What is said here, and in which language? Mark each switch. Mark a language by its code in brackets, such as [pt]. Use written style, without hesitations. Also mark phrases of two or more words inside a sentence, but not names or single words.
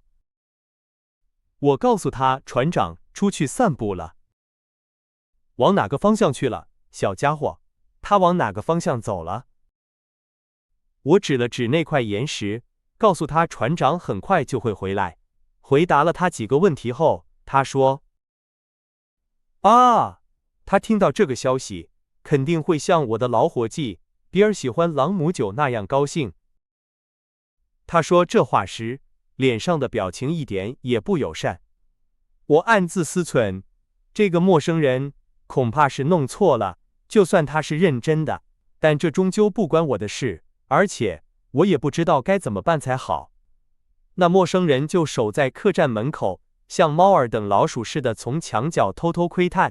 [zh] 我告訴他，船長出去散步了。往哪個方向去了，小家伙？他往哪個方向走了？我指了指那塊岩石，告訴他船長很快就會回來。回答了他幾個問題後，他說：啊，他聽到這個消息，肯定會像我的老夥計比爾喜歡朗姆酒那樣高興。他說這話時，臉上的表情一點也不友善。我暗自思忖，這個陌生人恐怕是弄錯了，就算他是認真的，但這終究不關我的事，而且我也不知道該怎麼辦才好。那陌生人就守在客棧門口，像貓兒等老鼠似的從牆角偷偷窺探。